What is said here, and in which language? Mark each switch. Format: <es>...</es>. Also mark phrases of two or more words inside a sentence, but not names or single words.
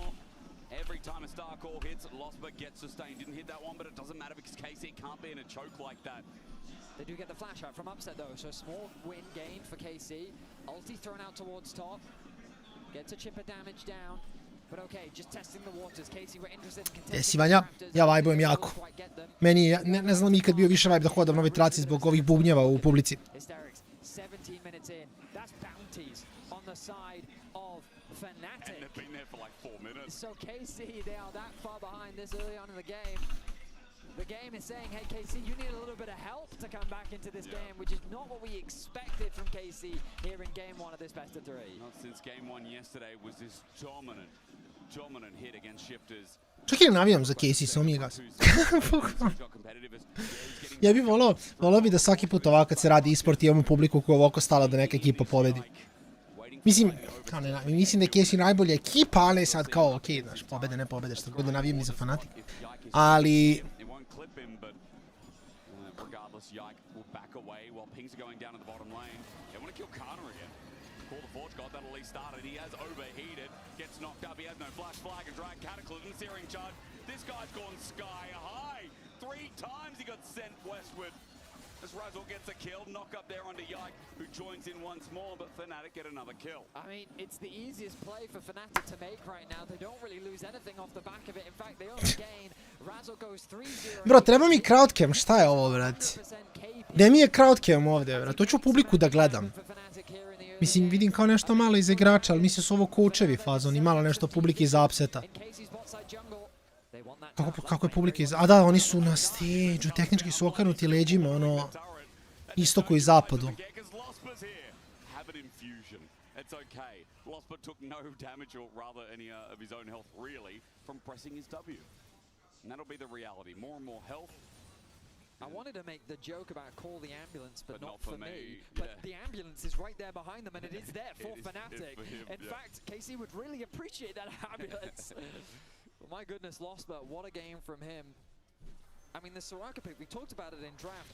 <en>Every time a star call hits, Losper gets sustained. Didn't hit that one, but it doesn't matter because KC can't be in a choke like that. They do get the flash out from Upset though, so small win gained for KC. Ulti thrown out towards top. Gets a chipper damage down. But okay, just testing the waters. KC were interested in contesting.</en> <sr>Jesi Vanja? Ja vajbujem jako. Meni je, ne znam ikad bio više vibe da hodam na ovoj traci zbog ovih bubnjeva u publici.</sr> <en>Hysterics, 17 minutes in. That's bounties on the side of Fnatic. And they've been there for like 4 minutes. So KC, they are that far behind this early on in the game. The game is saying, hey KC, you need a little bit of help to come back into this game, which is not what we expected from KC here in game 1 of this best of 3. Not since game 1 yesterday was this dominant hit against Shifters.</en> <sr>Čak i ne navijam za KC, samo mi je gas. Ja bih volao bi da svaki put ovako kad se radi e-sport imamo publiku koja je ovako stala da neka ekipa pobedi. Mislim da je KC najbolja ekipa, ali sad kao, okej, znaš, pobede, ne pobede, što god da navijem i za Fnatic. Ali...</sr> <en>Yike will back away while pings are going down in the bottom lane. They want to kill Kana again. Call the Forge God, that'll at least started. He has overheated, gets knocked up, he has no flash flag, and drag Cataclysm, Searing Charge. This guy's gone sky high. 3 times he got sent westward. As Razor gets a kill, knock up there onto Yike, who joins in once more, but Fnatic get another kill. I mean, it's the easiest play for Fnatic to make right now. They don't really lose anything off the back of it. In fact, they only gain. Razor goes 3-0. Bro,</en> <sr>treba mi crowdcam, šta je ovo, brate? Gde mi je crowdcam ovdje, brate? Hoću publiku da gledam. Mislim, vidim kao nešto malo iz igrača, ali mislim su ovo coachevi fazon i malo nešto publike iz Upseta. Kako je publika iz... A da, oni su na stage-u, tehnički su okrenuti leđima, ono... Istoku i zapadu.</sr> <en>I wanted to make the joke about call the ambulance, but not for me. But the ambulance is right there behind them, and it is there for Fnatic. In fact, KC would really appreciate that ambulance. Well, my goodness, lost, but what a game from him. I mean, the Soraka pick, we talked about it in draft.</en>